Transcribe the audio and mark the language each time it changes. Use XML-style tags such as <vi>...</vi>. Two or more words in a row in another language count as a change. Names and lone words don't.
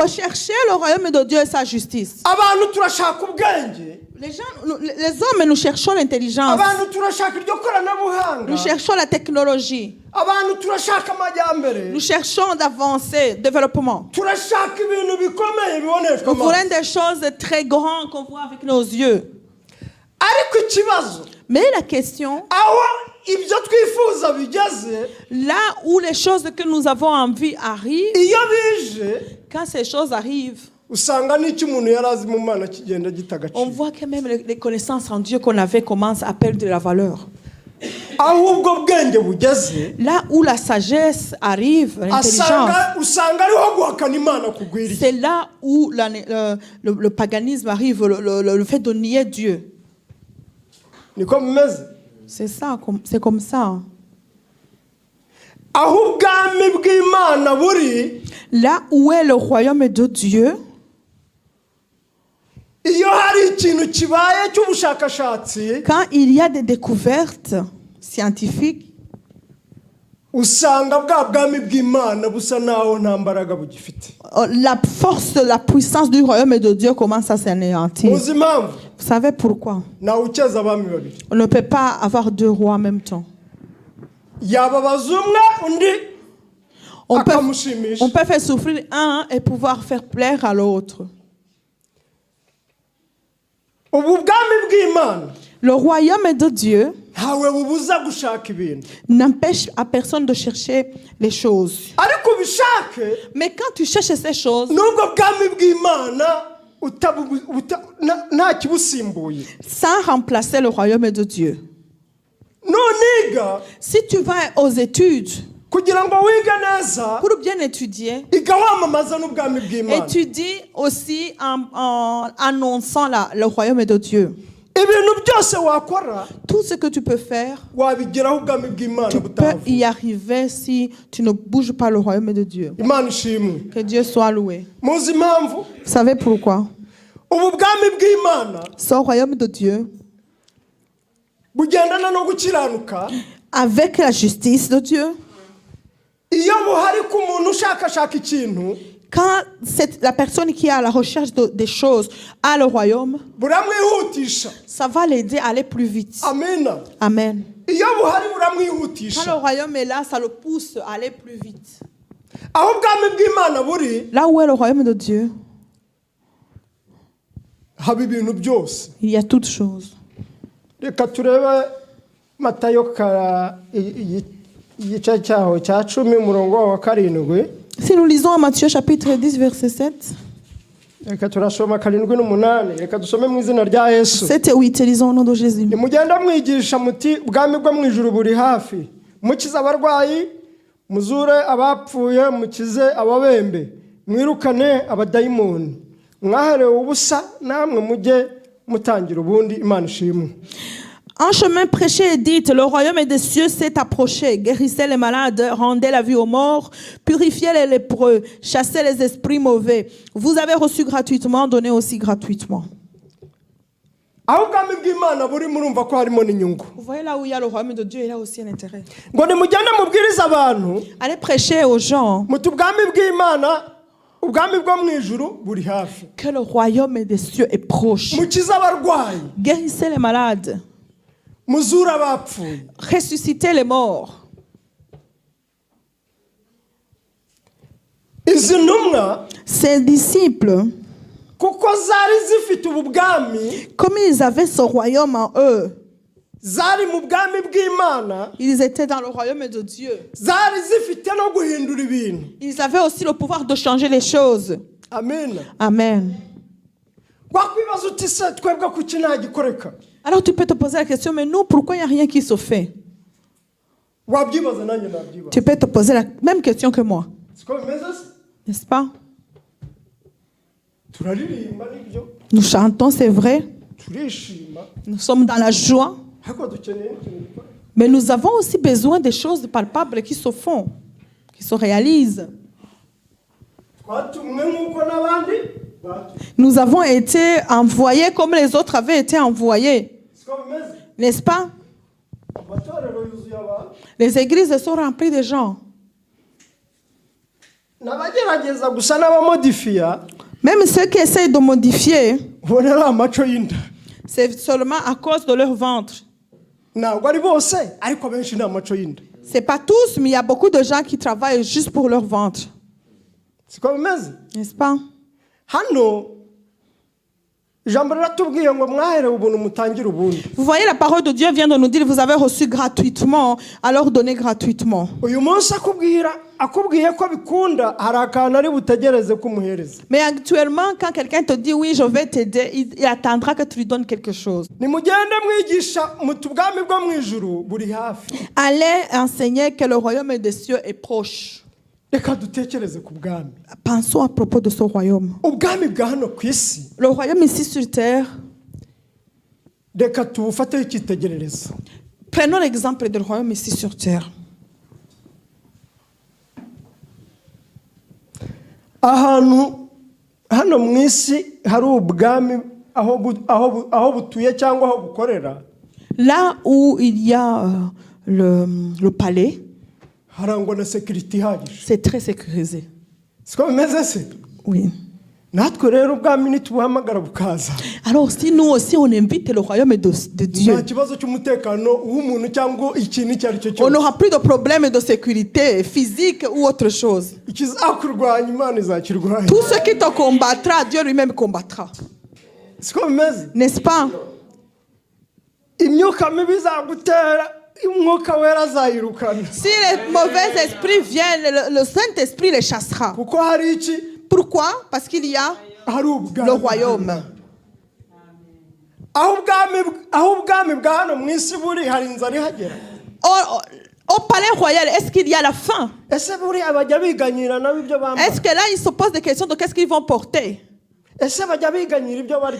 <fr>Recherchez le royaume de Dieu et sa justice.</fr> <rw>Abantu turashaka ubwenge,</rw> <fr>Les hommes, nous cherchons l'intelligence.</fr> <rw>abantu turashaka iryo koranabuhanga,</rw> <fr>Nous cherchons la technologie.</fr> <rw>abantu turashaka amajyambere,</rw> <fr>Nous cherchons d'avancer, développement.</fr> <rw>turashaka ibintu bikomeye biboneshwa</rw> <fr>Nous</fr> <rw>amaso.</rw> <fr>voulons des choses très grandes qu'on voit avec nos yeux.</fr> <rw>Ariko ikibazo,</rw> <fr>Mais la question,</fr> <rw>aho ibyo twifuza bigeze,</rw> <fr>là où les choses que nous avons envie arrivent,</fr> <rw>iyo bije</rw> <fr>quand ces choses arrivent,</fr> <rw>usanga n'icyo umuntu yari azi mu Mana kigenda gita</rw> <fr>on</fr> <rw>agaciro.</rw> <fr>voit que même les connaissances en Dieu qu'on avait commencent à perdre de la valeur.</fr> <rw>Aho ubwo bwenge bugeze,</rw> <fr>Là où la sagesse arrive, l'intelligence,</fr> <rw>usanga ariho guhakana Imana kugwiriye.</rw> <fr>c'est là où le paganisme arrive, le fait de nier Dieu.</fr> <rw>Niko bimeze.</rw> <fr>C'est ça, c'est comme ça.</fr> <rw>Aho ubwami bw'Imana buri,</rw> <fr>Là où est le royaume de Dieu,</fr> <rw>iyo hari ikintu kibaye cy'ubushakashatsi,</rw> <fr>quand il y a des découvertes scientifiques,</fr> <rw>usanga bwa bwami bw'Imana busa naho nta mbaraga bugifite.</rw> <fr>la force, la puissance du royaume de Dieu commence à s'anéantir.</fr> <rw>Muzi impamvu?</rw> <fr>Vous savez pourquoi?</fr> <rw>Nawe ukeza abami babiri.</rw> <fr>On ne peut pas avoir deux rois en même temps.</fr> <rw>Yababaza umwe undi</rw> <fr>On peut</fr> <rw>akamushimisha.</rw> <fr>faire souffrir un et pouvoir faire plaire à l'autre.</fr> <rw>Ubu bwami bw'Imana</rw> <fr>Le royaume de Dieu</fr> <rw>ntawe bubuza gushaka ibintu,</rw> <fr>n'empêche à personne de chercher les choses.</fr> <rw>ariko ubishake</rw> <fr>Mais quand tu cherches ces choses,</fr> <rw>nubwo bwami bw'Imana nta kibusimbuye.</rw> <fr>sans remplacer le royaume de Dieu.</fr> <rw>Nuniga</rw> <fr>Si tu vas aux études</fr> <rw>kugira ngo wige neza,</rw> <fr>pour bien étudier,</fr> <rw>iga wamamaza n'ubwami bw'Imana.</rw> <fr>étudie aussi en annonçant le royaume de Dieu.</fr> <rw>Ibintu byose wakora</rw> <fr>Tout ce que tu peux faire,</fr> <rw>wabigeraho ubwami bw'Imana</rw> <fr>tu peux</fr> <rw>butavuye.</rw> <fr>y arriver si tu ne bouges pas le royaume de Dieu.</fr> <rw>Imana ishimwe.</rw> <fr>Que Dieu soit loué.</fr> <rw>Muzi impamvu?</rw> <fr>Vous savez pourquoi?</fr> <rw>Ubu bwami bw'Imana</rw> <fr>Ce royaume de Dieu,</fr> <rw>bugendana no gukiranuka.</rw> <fr>avec la justice de Dieu,</fr> <rw>Iyo buhari ku muntu ushakashaka ikintu,</rw> <fr>quand la personne qui est à la recherche des choses a le royaume,</fr> <rw>buramwihutisha.</rw> <fr>ça va l'aider à aller plus vite.</fr> <rw>Amina.</rw> <fr>Amen.</fr> <rw>Iyo buhari</rw> <fr>Quand</fr> <rw>buramwihutisha.</rw> <fr>le royaume est là, ça le pousse à aller plus vite.</fr> <rw>Aho ubwami bw'Imana buri,</rw> <fr>Là où est le royaume de Dieu,</fr> <rw>haba ibintu byose.</rw> <fr>il y a toutes choses.</fr> <rw>Reka turebe Matayo igice cyaho cya 10 umurongo wa 7.</rw> <fr>Si nous lisons en Matthieu chapitre 10, verset 7,</fr> <rw>Reka turasoma 7 n'8. Reka dusome mu izina rya Yesu.</rw> <fr>7 et 8, lisons au nom de Jésus.</fr> <rw>Nimugenda mwigisha muti ubwami bwo mu ijuru buri hafi. Mukize abarwayi, muzure abapfuye, mukize ababembe, mwirukane abadayimoni. Mwaherewe ubusa namwe mujye mutangira ubundi. Imana ishimwe.</rw> <fr>En chemin, prêchez et dites, le royaume des cieux s'est approché. Guérissez les malades, rendez la vie aux morts, purifiez les lépreux, chassez les esprits mauvais. Vous avez reçu gratuitement, donnez aussi gratuitement.</fr> <rw>Aho ubwami bw'Imana buri murumva ko harimo n'inyungu.</rw> <fr>Vous voyez là où il y a le royaume de Dieu, il y a aussi un intérêt.</fr> <rw>Ngo nimugende mubwirize abantu,</rw> <fr>Allez prêcher aux gens</fr> <rw>muti ubwami bw'Imana, ubwami bwo mu ijuru buri hafi.</rw> <fr>que le royaume des cieux est proche.</fr> <rw>Mukize abarwayi,</rw> <fr>Guérissez les malades,</fr> <rw>muzure abapfuye.</rw> <fr>ressuscitez les morts.</fr> <rw>Izi ntumwa</rw> <fr>Ses disciples,</fr> <rw>kuko zari zifite ubu bwami,</rw> <fr>comme ils avaient ce royaume en eux,</fr> <rw>zari mu bwami bw'Imana,</rw> <fr>ils étaient dans le royaume de Dieu.</fr> <rw>zari zifite no guhindura ibintu.</rw> <fr>Ils avaient aussi le pouvoir de changer les choses.</fr> <rw>Amen.</rw> <fr>Amen.</fr> <rw>Wakwibaza uti se twebwe kuki nta gikoreka?</rw> <fr>Alors tu peux te poser la question, mais nous, pourquoi il n'y a rien qui se fait?</fr> <rw>Wabyibaza nanjye nabyibaza.</rw> <fr>Tu peux te poser la même question que moi,</fr> <rw>Siko bimeze se?</rw> <fr>n'est-ce pas?</fr> <rw>Turaririmba nibyo,</rw> <fr>Nous chantons, c'est vrai.</fr> <rw>turishima,</rw> <fr>Nous sommes dans la joie.</fr> <rw>ariko dukeneye n'ikintu gikora.</rw> <fr>Mais nous avons aussi besoin des choses palpables qui se font, qui se réalisent.</fr> <rw>Twatumwe nk'uko n'abandi batumwe.</rw> <fr>Nous avons été envoyés comme les autres avaient été envoyés,</fr> <rw>Siko bimeze?</rw> <fr>n'est-ce pas?</fr> <rw>amatorero yuzuye abantu</rw> <fr>Les églises sont remplies de gens.</fr> <rw>n'abagerageza gusa n'abamodifiya</rw> <fr>Même ceux qui essayent de modifier,</fr> <rw>ubona ari amaco y'inda</rw> <fr>c'est seulement à cause de leur ventre.</fr> <rw>ntabwo ari bose ariko benshi ni amaco y'inda</rw> <fr>C'est pas tous, mais il y a beaucoup de gens qui travaillent juste pour leur ventre.</fr> <rw>siko bimeze</rw> <fr>N'est-ce pas?</fr> <rw>hano ijambo riratubwiye ngo mwaherewe ubuntu mutangire ubundi.</rw> <fr>Vous voyez, la parole de Dieu vient de nous dire, vous avez reçu gratuitement, alors donnez gratuitement.</fr> <rw>uyu munsi akubwiye ko bikunda hari akantu ari butegereze kumuhereza.</rw> <fr>Mais actuellement, quand quelqu'un te dit oui, je vais t'aider, il attendra que tu lui donnes quelque chose.</fr> <rw>nimugende mwigisha muti ubwami bwo mu ijuru buri hafi.</rw> <fr>Allez enseigner que le royaume des cieux est proche.</fr> <rw>reka dutekereze ku bwami.</rw> <fr>Pensons à propos de ce royaume.</fr> <rw>ubwami bwa hano ku isi</rw> <fr>Le royaume ici sur terre,</fr> <rw>reka tubufateho icyitegererezo.</rw> <fr>prenons l'exemple du royaume ici sur terre.</fr> <rw>ahantu hano mu isi hari ubwami aho butuye cyangwa aho bukorera.</rw> <fr>Là où il y a le palais,</fr> <rw>harangwa na sekiriti ihagije.</rw> <fr>c'est très sécurisé.</fr> <rw>siko bimeze se.</rw> <fr>Oui.</fr> <rw>natwe rero ubwami nitubuhamagara bukaza.</rw> <fr>Alors si nous aussi on invite le royaume de Dieu,</fr> <rw>nta kibazo cy'umutekano w'umuntu cyangwa ikintu icyo ari cyo</rw> <fr>on</fr> <rw>cyose.</rw> <fr>n'aura plus de problème de sécurité physique ou autre chose.</fr> <rw>ikizakurwanya imana izakirwanya.</rw> <fr>Tout ce qui te combattra, Dieu lui-même combattra.</fr> <rw>siko bimeze.</rw> <fr>N'est-ce pas?</fr> <rw>imyuka mibi izagutera umwuka wera azayirukana.</rw> <fr>Si les mauvais esprits viennent, le Saint-Esprit les chassera.</fr> <rw>kuko hari iki.</rw> <fr>Pourquoi? Parce qu'il y a</fr> <rw>hari ubwami.</rw> <fr>le royaume.</fr> <rw>aho ubwami bwa hano mu isi buri hari inzara ihagera.</rw> <fr>Au palais royal, est-ce qu'il y a la faim?</fr> <rw>ese buri abajya biganyira nabo ibyo bambara.</rw> <fr>Est-ce que là, ils se posent des questions de qu'est-ce qu'ils vont porter?</fr> <rw>ese bajya biganyira ibyo barya.</rw>